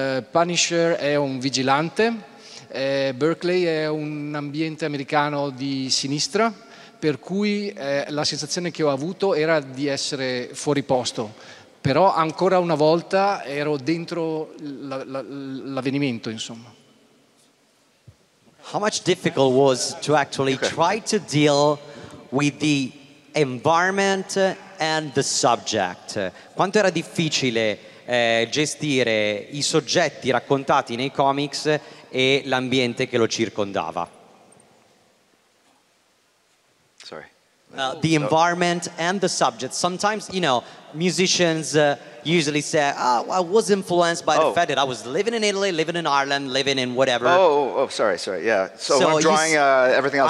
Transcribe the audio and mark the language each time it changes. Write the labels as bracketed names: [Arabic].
[Italian] Punisher è un vigilante, Berkeley è un ambiente americano di sinistra, per cui la sensazione che ho avuto era di essere fuori posto. Però ancora una volta ero dentro l'avvenimento, insomma. [English] How much difficult was to actually try to deal with the environment and the subject? [Italian] Quanto era difficile gestire i soggetti raccontati nei comics e l'ambiente che lo circondava? [English] Sorry. The environment and the subject. Sometimes, you know, musicians usually say, oh, I was influenced by the fact that I was living in Italy, living in Ireland, living in whatever. Sorry, yeah. So when I'm drawing, everything else